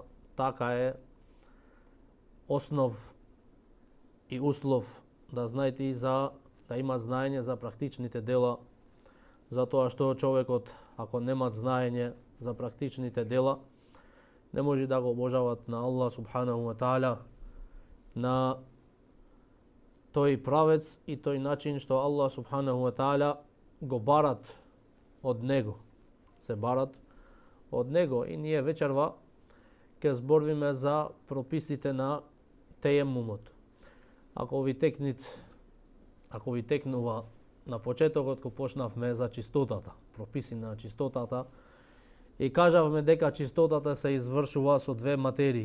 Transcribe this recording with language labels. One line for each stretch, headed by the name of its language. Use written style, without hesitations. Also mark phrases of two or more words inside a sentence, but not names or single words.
Macedonian: така е основ и услов да знаете и да има знаење за практичните дела, затоа што човекот, ако нема знаење за практичните дела, не може да го обожават на Аллах
Arabic: سبحانه وتعالى,
Macedonian: на тој правец и тој начин што Аллах
Arabic: سبحانه وتعالى
Macedonian: го барат од него. Се барат од него и ние вечерва ќе зборвиме за прописите на тејеммумот. Ако ви текнува на почетокот кога почнавме за чистотата, прописи на чистотата, и кажавме дека чистотата се извршува со две материи.